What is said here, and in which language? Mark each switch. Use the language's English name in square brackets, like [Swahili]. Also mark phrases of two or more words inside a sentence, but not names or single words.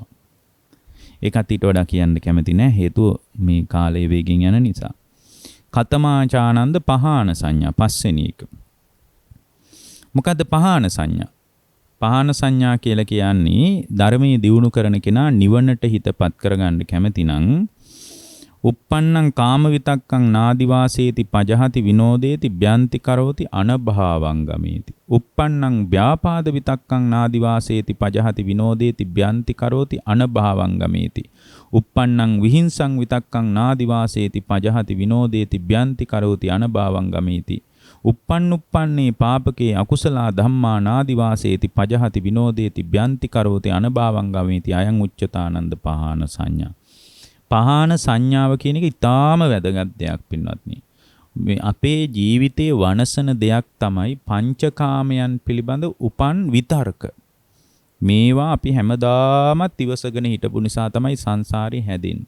[Sinhala] ඒකත් ඊට වඩා කියන්න කැමති නෑ හේතුව මේ කාලයේ වේගින් යන නිසා. [Pali] කතමාචානන්ද පහාන සංඥා [Sinhala] පස්වෙනි එක. මොකද්ද පහාන සංඥා? පහාන සංඥා කියලා කියන්නේ ධර්මයේ දියුණු කරන කෙනා නිවනට හිතපත් කරගන්න කැමති නම් uppannam [Pali] kama vitakkam nadivaseeti pajahati vinodeti byanti karoti anabhavam gameti uppannam vyapada vitakkam nadivaseeti pajahati vinodeti byanti karoti anabhavam gameti uppannam vihinsam vitakkam nadivaseeti pajahati vinodeti byanti karoti anabhavam gameti uppannuppanne papake akusala dhamma nadivaseeti pajahati vinodeti byanti karoti anabhavam gameti ayan uccatananda pahana sanya. [Sinhala] පහාන සංඥාව කියන එක ඊටාම වැදගත් දෙයක් පින්වත්නි. මේ අපේ ජීවිතයේ වනසන දෙයක් තමයි පංචකාමයන් පිළිබඳ උපන් විතර්ක. මේවා අපි හැමදාමත් ඉවසගෙන හිටපු නිසා තමයි සංසාරේ හැදෙන්නේ.